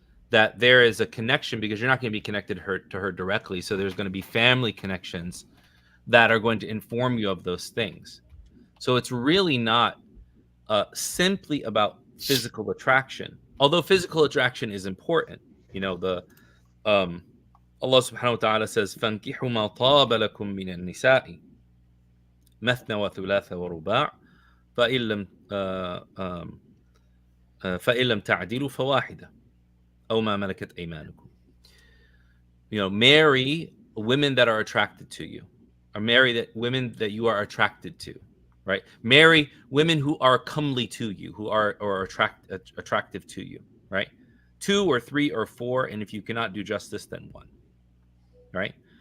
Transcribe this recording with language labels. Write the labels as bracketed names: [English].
[English] That there is a connection, because you're not going to be connected to her directly. So there's going to be family connections that are going to inform you of those things. So it's really not simply about physical attraction, although physical attraction is important. The Allah subhanahu wa ta'ala says, [Arabic] فَانْكِحُوا مَا طَابَ لَكُم مِّنَ النِّسَاءِ مَثْنَى وَثُلَاثَ وَرُبَاعَ فَإِن لَّمْ تَعْدِلُوا فَوَاحِدَةٌ أَوْ مَا مَلَكَتْ أَيْمَانُكُمْ. [English] Marry women that are attracted to you, or marry women that you are attracted to, right? Marry women who are comely to you, who are attractive to you, right? 2 or 3 or 4, and if you cannot do justice, then 1, right?